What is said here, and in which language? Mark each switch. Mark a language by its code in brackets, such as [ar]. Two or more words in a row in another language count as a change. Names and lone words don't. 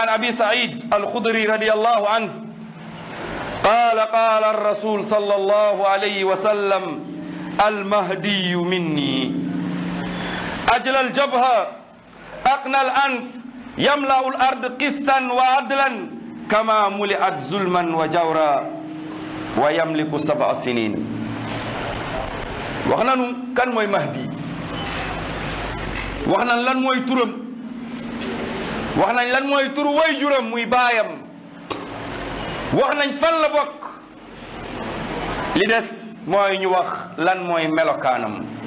[ar] عن أبي سعيد الخدري رضي الله عنه قال قال الرسول صلى الله عليه وسلم المهدي مني أجل الجبهة أقنى الأنف يملأ الأرض قسطا وعدلا كما ملئت ظلما وجورا ويملك 7 سنين [wo] wax nañu kan mooy mahdi wax nañ lan mooy turam wax nañ lan mooy turu way juram muy baayam wax nañ fan la bokk li des mooy ñu wax lan mooy melokaanam